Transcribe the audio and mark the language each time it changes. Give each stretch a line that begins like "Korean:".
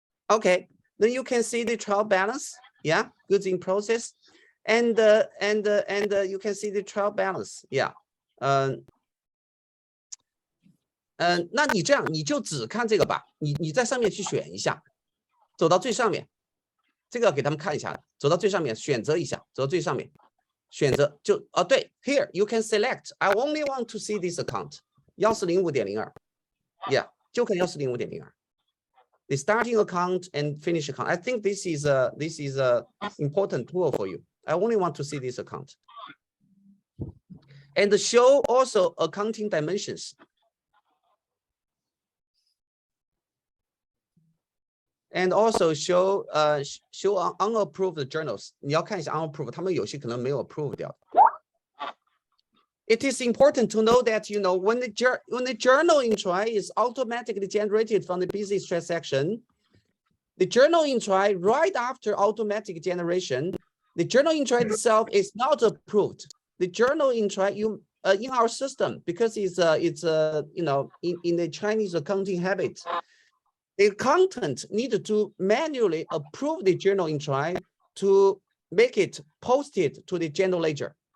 English: Okay, then you can see the trial balance. Yeah, goods in process, and you can see the trial balance.
Chinese: Yeah, 那你这样你就只看这个吧，你在上面去选一下，走到最上面，这个给他们看一下，走到最上面选择一下，走到最上面，选择就对 ，
English: here you can select I only want to see this account
Chinese: 140.02 ，yeah 就看140.02。
English: The starting account and finish account. I think this is a important tool for you. I only want to see this account. And show also accounting dimensions. And also show unapproved journals.
Chinese: 你要看一下 unapproved， 他们有些可能没有 approved 掉。
English: It is important to know that when the journal entry is automatically generated from the business transaction, the journal entry right after automatic generation, the journal entry itself is not approved. The journal entry in our system, because it's in the Chinese accounting habit, the accountant needed to manually approve the journal entry to make it posted to the general ledger.